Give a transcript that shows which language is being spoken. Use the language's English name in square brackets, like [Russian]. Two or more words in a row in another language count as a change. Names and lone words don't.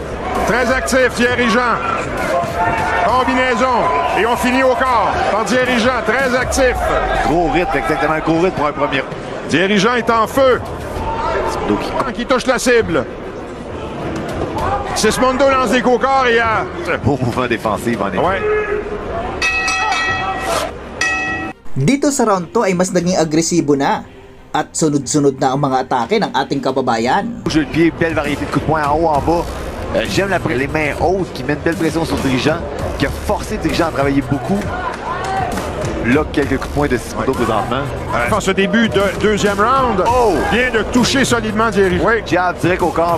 [French] Très actif, dirigeant. Combinaison. Et on finit au corps par dirigeant, très actif. Gros rythme, exactement, gros rythme pour un premier. Dirigeant est en feu. Qui touche la cible. Sismondo lance des coups au corps et a... Un beau mouvement défensif en effet. Ouais. [Filipino] Dito sa round 2 ay mas naging agresibo na at sunod-sunod na ang mga atake ng ating kababayan. [French] Jeu de pied, belle variété de coups de poing en haut, en bas. J'aime les mains hautes qui mettent belle pression sur le dirigeant, qui a forcé le dirigeant à travailler beaucoup. Là, quelques coups de poing de Sismondo présentement. En ce début de deuxième round, vient de toucher solidement dirigeant. Oui. Jab direct au corps.